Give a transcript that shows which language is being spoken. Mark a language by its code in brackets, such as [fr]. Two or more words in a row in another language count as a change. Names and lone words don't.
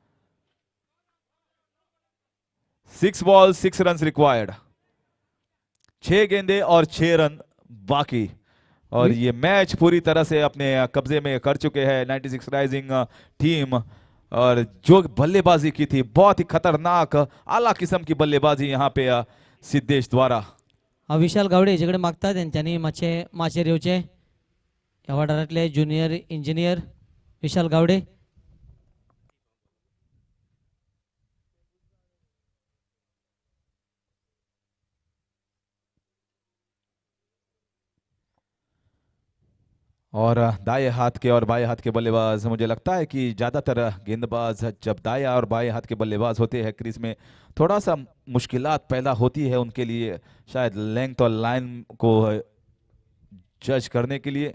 [en] 6 ball 6 run required, [hi] 6 गेंदे और 6 रन बाकी, और ये मैच पूरी तरह से अपने कब्जे में कर चुके हैं 96 राइजिंग टीम। और जो बल्लेबाजी की थी, बहुत ही खतरनाक आला किस्म की बल्लेबाजी यहाँ पे सिद्धेश द्वारा। [kok] विशाल गावडे हेजेकडे मागतात, त्यांनी माचेर येवचे। ह्या वाठारांतले ज्युनियर इंजिनियर विशाल गावडे। [hi] और दाएं हाथ के और बाएं हाथ के बल्लेबाज, मुझे लगता है कि ज़्यादातर गेंदबाज जब दाएं और बाएं हाथ के बल्लेबाज होते हैं, क्रीज में थोड़ा सा मुश्किलात पैदा होती है उनके लिए, शायद लेंथ और लाइन को जज करने के लिए।